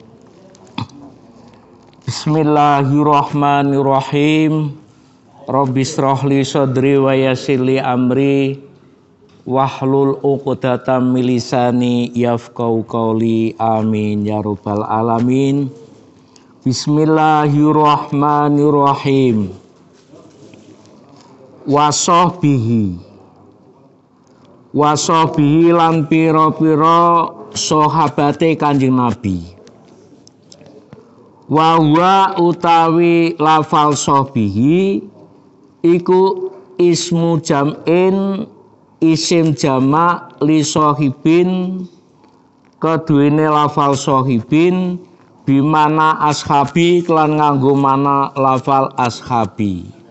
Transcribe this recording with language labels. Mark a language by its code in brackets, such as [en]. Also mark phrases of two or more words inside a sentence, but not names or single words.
[ar] بسم الله الرحمن الرحيم. رب اشرح لي صدري ويسر لي أمري واحلل عقدة من لساني يفقهوا قولي آمين يا رب العالمين. بسم الله الرحمن الرحيم. [jv] Wasohbihi lan pira-pira sahabate Kanjeng Nabi. [ar] وهو [jv] utawi lafal sohbihi iku [ar] اسم جمع [jv] isim jamak [ar] لصاحب [jv] keduwene lafal sohibin [ar] بمعنى أصحاب [jv] kelan nganggo mana lafal ashabi.